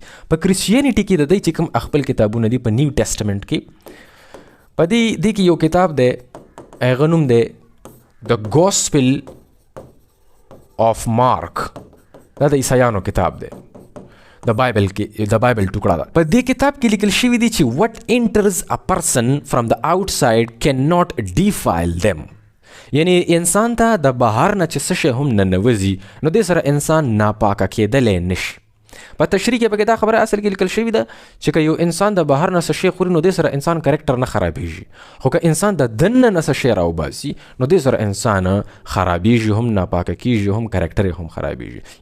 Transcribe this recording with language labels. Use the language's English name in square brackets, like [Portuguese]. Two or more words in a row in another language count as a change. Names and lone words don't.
[Pashto] په کریسچینټي کې د دوی چې کوم خپل کتابونه دي په نیو ټیسټمنټ کې، په دې کې یو کتاب دی هغه نوم دی د ګوسپل آف مارک، دا د عیسایانو کتاب دی، د بایبل کې د بایبل ټوکړه ده. په دې کتاب کې لیکل شوي دي چې [English] what enters a person from the outside cannot defile them، [Pashto] یعنی انسان ته د بهر نه چې څه شی هم ننوځي نو دې سره انسان ناپاکه کېدلی نشي. په تشریح کې پکې دا خبره اصل کې لیکل شوي ده چې که یو انسان د بهر نه څه شی خوري نو دې سره انسان کرکټر نه خرابېږي، خو که انسان د دننه نه څه شی راوباسي نو دې سره انسان خرابېږي، هم ناپاکه کېږي، هم کرکټر یې هم خرابېږي.